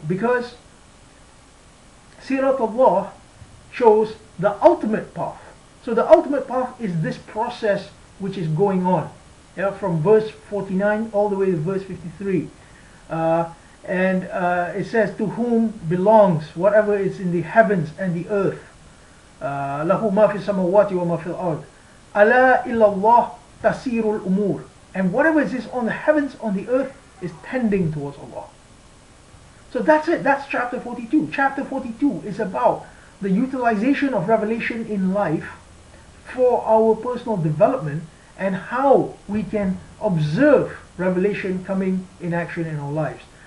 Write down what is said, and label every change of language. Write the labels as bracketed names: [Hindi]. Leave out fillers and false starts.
[English] Because Sirat Allah shows the ultimate path. So the ultimate path is this process which is going on. Yeah, from verse 49 all the way to verse 53. It says, to whom belongs whatever is in the heavens and the earth. [Arabic] له ما في السماوات وما في الأرض. ألا إلا الله تسير الأمور. [English] And whatever is on the heavens, on the earth, is tending towards Allah. So that's it. That's chapter 42. Chapter 42 is about the utilization of revelation in life for our personal development and how we can observe revelation coming in action in our lives.